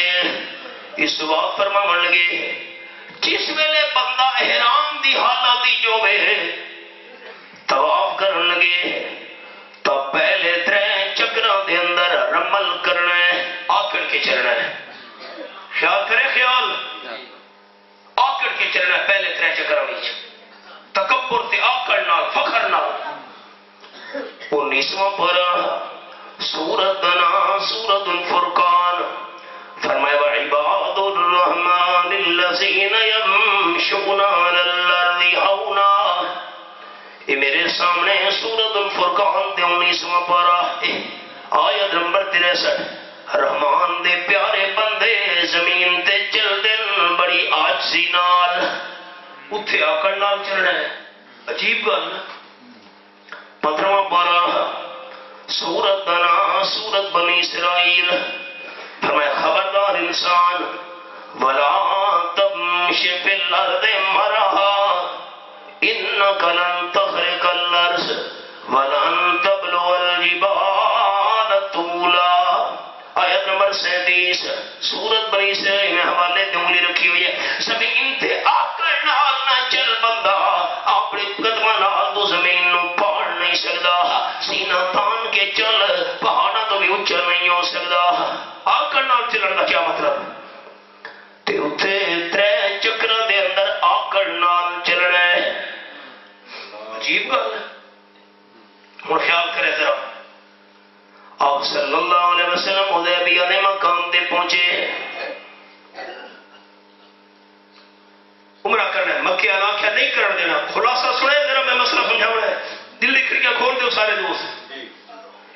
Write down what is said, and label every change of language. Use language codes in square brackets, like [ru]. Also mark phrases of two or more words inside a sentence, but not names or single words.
[pa] اس وقت فرماون لگے جس ویلے بندہ احرام دی حالت جو ہے طواف کرن لگے تو پہلے 3 چکراں دے اندر رمل کرنا ہے، آکڑ کے چلنا ہے۔ خیال کرے، خیال آکڑ کے چلنا ہے پہلے 3 چکراں وچ، تکبر تے آکڑ نال، فخر نال۔ 19واں پارہ سورت دنا سورت الفرقان فرمایا [ar] وعباد الرحمن الذین یمشون علی الارض [pa] ہونا۔ یہ میرے سامنے سورت الفرقان دے 19واں پارہ آیت نمبر 63۔ رحمان دے پیارے بندے زمین تے چل دن بڑی عاجزی نال، اتھے آکڑ نال چلنا ہے، عجیب گل۔ 15واں پارہ سورت دنا سورت بنی اسرائیل فرمایا خبردار انسان [ar] ولا تمشی فی الارض مرحا انک لن تخرق الارض ولن تبلغ الجبال طولا۔ [pa] آیت نمبر 37 سورت بنی اسرائیل میں حوالے دے انگلی رکھی ہوئی ہے۔ زمین تے آکڑ نال نہ چل بندہ، اپنے قدمہ نال تو زمین نو پاڑ نہیں سکدا، سینہ تان کے چل پہاڑا تو بھی اچھا نہیں ہو سکدا۔ آکڑ نال چلن دا کیا مطلب؟ تے اتھے 3 چکراں دے اندر آکڑ نال چلنا ہے، عجیب گل۔ ہن خیال کرے ذرا، آپ [ar] صلی اللہ علیہ وسلم [pa] حدیبیہ نے مقام دے پہنچے، عمرہ کرنا ہے، مکہ علاقہ نہیں کرن دینا۔ خلاصہ سنے ذرا، میں مسئلہ سمجھاؤں ہے، دل دی کھڑکیاں کھول دو سارے دوست۔